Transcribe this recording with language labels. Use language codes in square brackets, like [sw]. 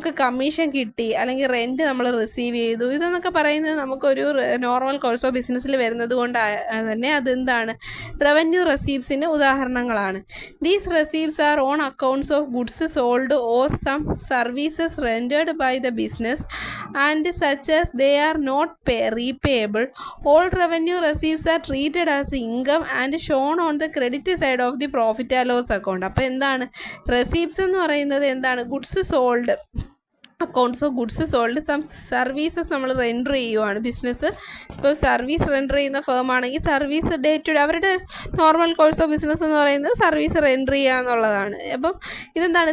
[ml] നമുക്ക് കമ്മീഷൻ കിട്ടി, അല്ലെങ്കിൽ റെൻറ്റ് നമ്മൾ റിസീവ് ചെയ്തു, ഇതെന്നൊക്കെ പറയുന്നത് നമുക്കൊരു നോർമൽ കോഴ്സ് ഓഫ് ബിസിനസ്സിൽ വരുന്നത് കൊണ്ട് തന്നെ അതെന്താണ്, റവന്യൂ റെസീപ്റ്റ്സിന് ഉദാഹരണങ്ങളാണ്. [en] These receipts are on accounts of goods sold or some services rendered by the business and such as they are not repayable. All revenue receipts are treated as income and shown on the credit side of the profit and loss account. [ml] അപ്പോൾ എന്താണ് receipts എന്ന് പറയുന്നത്? എന്താണ്? Goods sold, [en] accounts of goods sold, [ml] some services നമ്മൾ render ചെയ്യുവാണ്. Business ഇപ്പോൾ service render ചെയ്യുന്ന firm ആണെങ്കിൽ സർവീസ് ഡേ ടു ഡേ, അവരുടെ നോർമൽ കോഴ്സ് ഓഫ് ബിസിനസ് എന്ന് പറയുന്നത് സർവീസ് റെൻഡർ ചെയ്യുക എന്നുള്ളതാണ്. അപ്പം ഇതെന്താണ്?